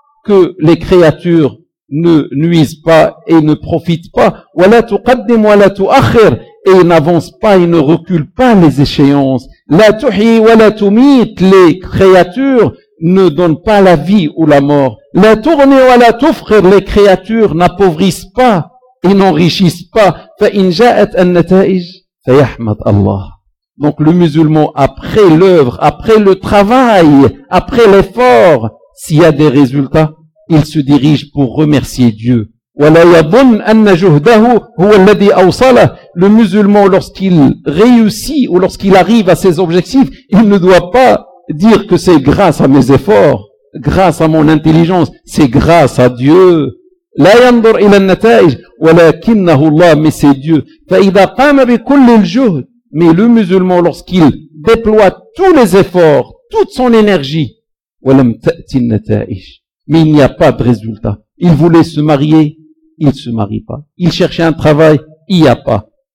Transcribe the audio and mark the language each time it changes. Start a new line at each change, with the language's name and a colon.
French: que les créatures ne nuisent pas et ne profitent pas
Arabic: ولا تقدم ولا تؤخر
French: et n'avance pas et ne recule pas les échéances
Arabic: لا تحيي ولا تميت
French: les créatures ne donnent pas la vie ou la mort La tourne ou la touffre, les créatures n'appauvrissent pas et n'enrichissent pas.
Arabic: فإن جاءت النتائج فيحمد الله.
French: Donc le musulman, après l'œuvre, après le travail, après l'effort, s'il y a des résultats, il se dirige pour remercier Dieu.
Arabic: ولا يظن أن جهده هو الذي أوصله.
French: Le musulman, lorsqu'il réussit ou lorsqu'il arrive à ses objectifs, il ne doit pas dire que c'est grâce à mes efforts. Grâce à mon intelligence, c'est grâce à Dieu.
Arabic: لا ينظر إلى النتائج ولكنه الله
French: mais c'est Dieu.
Arabic: فإذا قام بكل الجهد mais le musulman lorsqu'il déploie tous les efforts, toute son énergie ولم تأتي النتائج mais il n'y a pas de résultat.
French: Il voulait se marier, il se marie pas. Il cherchait un travail, il n'y a pas.